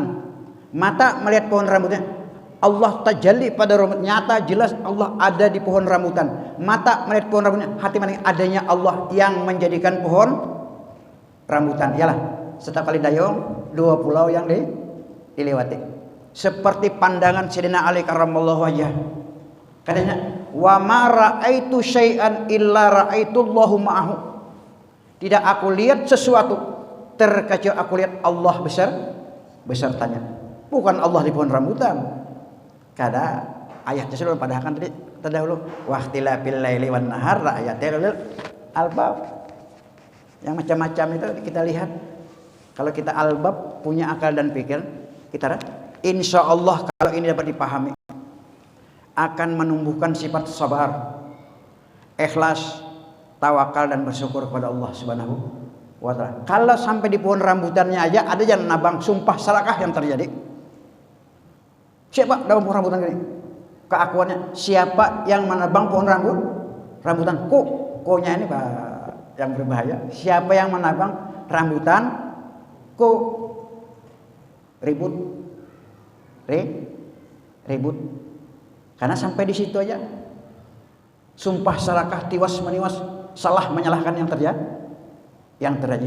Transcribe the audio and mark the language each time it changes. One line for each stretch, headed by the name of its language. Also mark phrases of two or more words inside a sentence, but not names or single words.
Indonesian: Mata melihat pohon rambutannya, Allah tajalli pada rambut, nyata jelas Allah ada di pohon rambutan. Mata melihat pohon rambutan, hati menanggapi adanya Allah yang menjadikan pohon rambutan. Yalah, setiap kali dayung dua pulau yang dilewati. Seperti pandangan Sayyidina Ali
Arabic: كرم الله وجهه.
Indonesian: Katanya,
Arabic: وما رأيت شيئا إلا رأيت الله معه.
Indonesian: Tidak aku lihat sesuatu terkecuali aku lihat Allah besertanya. Bukan Allah di pohon rambutan. Kada ayatnya sudah padahkan tadi terdahulu,
Arabic: واختلاف الليل والنهار آيات الألباب.
Indonesian: Yang macam-macam itu kita lihat. Kalau kita albab, punya akal dan pikir, kita
Arabic: إن شاء الله
Indonesian: kalau ini dapat dipahami, akan menumbuhkan sifat sabar, ikhlas, tawakal dan bersyukur kepada Allah
Arabic: سبحانه وتعالى.
Indonesian: Kalau sampai di pohon rambutannya aja ada yang nabang, sumpah salakah yang terjadi. Siapa dalam pohon rambutan ini? Keakuannya, siapa yang menebang pohon rambutan? Ko-nya ini Pak yang berbahaya. Siapa yang menebang rambutan? Ribut. Karena sampai di situ aja. Sumpah salakah, tiwas meniwas, salah menyalahkan yang terjadi.